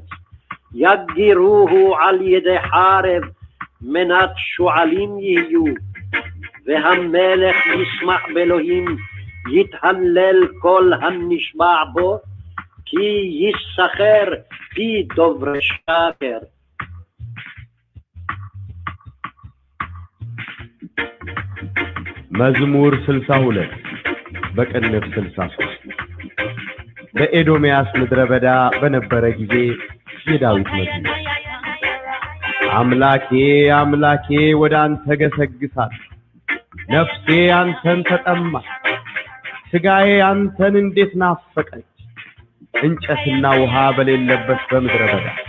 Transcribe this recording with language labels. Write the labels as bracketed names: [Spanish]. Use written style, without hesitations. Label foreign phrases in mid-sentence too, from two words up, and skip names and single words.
[Hebrew] יגירוהו על ידי חרב, מנת שועלים יהיו. והמלך ישמח באלוהים, יתהלל כל הנשבע בו, כי יסחר פי דוברי שקר. [Amharic] መዝሙር 62 በቅንፍ 63 በኤዶምያስ ምድረ በዳ በነበረ ጊዜ የዳዊት መዝሙር። አምላኬ አምላኬ ወደ አንተ ገሰግሳለሁ፣ ነፍሴ አንተን ተጠማች፣ ሥጋዬ አንተን እንዴት ናፈቀች። እንጨትና ውሃ በሌለበት በምድረ በዳ